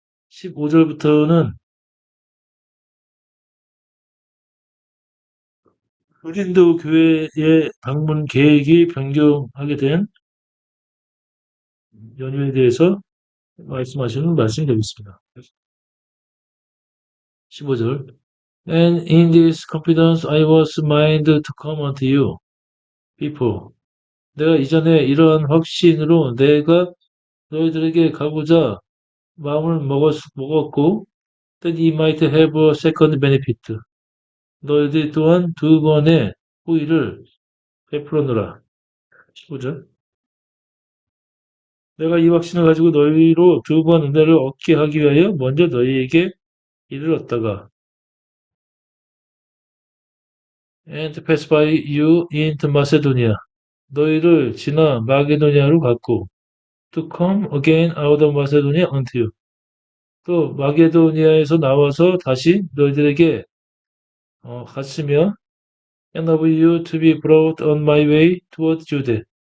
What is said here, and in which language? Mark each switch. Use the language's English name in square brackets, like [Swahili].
[Korean] 15절부터는 고린도 교회의 방문 계획이 변경하게 된 연유에 대해서 말씀하시는 말씀이 되겠습니다. 15절. [English] And in this confidence I was minded to come unto you, before. [Korean] 내가 이전에 이러한 확신으로 내가 너희들에게 가고자 마음을 먹었고, [English] that ye might have a second benefit. [Korean] 너희들이 또한 두 번의 호의를 베풀어노라. 15절. 내가 이 확신을 가지고 너희로 두 번 은혜를 얻게 하기 위하여 먼저 너희에게 이르렀다가 [English] and to pass by you into Macedonia. [Korean] 너희를 지나 마게도니아로 갔고 [English] to come again out of Macedonia unto you. [Korean] 또 마게도니아에서 나와서 다시 너희들에게 갔으며 [English] and of you to be brought on my way toward Jude.